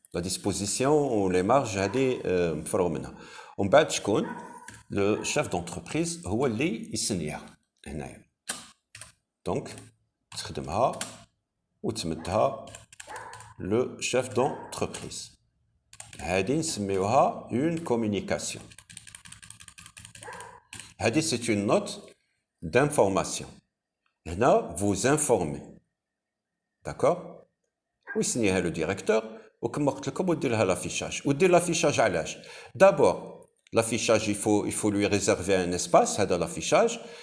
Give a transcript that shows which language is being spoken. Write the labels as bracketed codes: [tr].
[fr] La disposition ou les marges [ar] هذه مفرغ منها. ومن بعد شكون؟ [fr] Le chef d'entreprise [ar] هو اللي يسنيها هنايا. [fr] Donc [ar] تخدمها وتمدها [fr] le chef d'entreprise. [ar] هذه نسميوها [fr] une communication. [ar] هذه [fr] c'est une note d'information. [ar] هنا [fr] vous informez. D'accord? [ar] ويسنيها [fr] le directeur [ar] وكما قلت لكم ودير لها [fr] l'affichage. [ar] ودير [fr] l'affichage [ar] علاش؟ [fr] D'abord l'affichage il faut lui réserver un espace [ar] هذا [fr] l'affichage.